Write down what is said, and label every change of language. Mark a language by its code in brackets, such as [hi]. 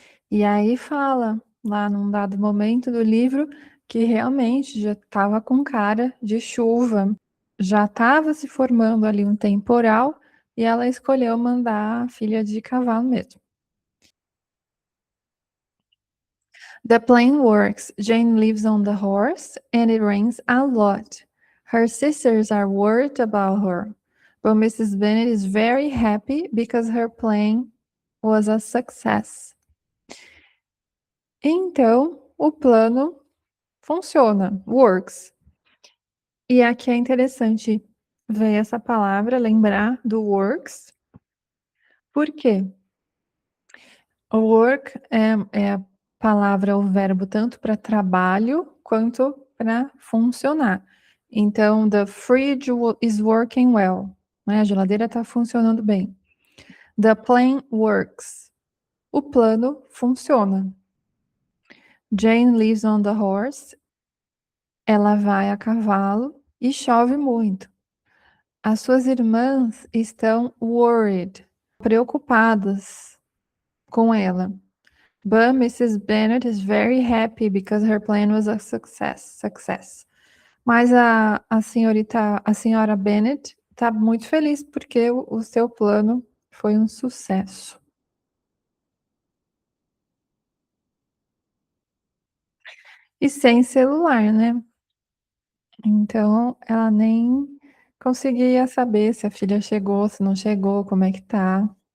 [pt] E aí fala lá num dado momento do livro que realmente já estava com cara de chuva, já estava se formando ali um temporal e ela escolheu mandar a filha de cavalo mesmo. [en] The plane works. Jane lives on the horse and it rains a lot. Her sisters are worried about her, but Mrs. Bennet is very happy because her plane was a success. [pt] Então, o plano funciona, works. E aqui é interessante ver essa palavra, lembrar do works. Por quê? O work é a palavra, o verbo tanto para trabalho quanto para funcionar. Então, [en] the fridge is working well, [pt] né? A geladeira está funcionando bem. [en] The plan works. [pt] O plano funciona. [en] Jane lives on the horse. [pt] Ela vai a cavalo e chove muito. As suas irmãs estão worried, preocupadas com ela. [en] But Mrs. Bennet is very happy because her plan was a success. [pt] Mas a senhora Bennet está muito feliz porque o seu plano foi um sucesso. E sem celular, né? Então ela nem conseguia saber se a filha chegou, se não chegou, como é que tá.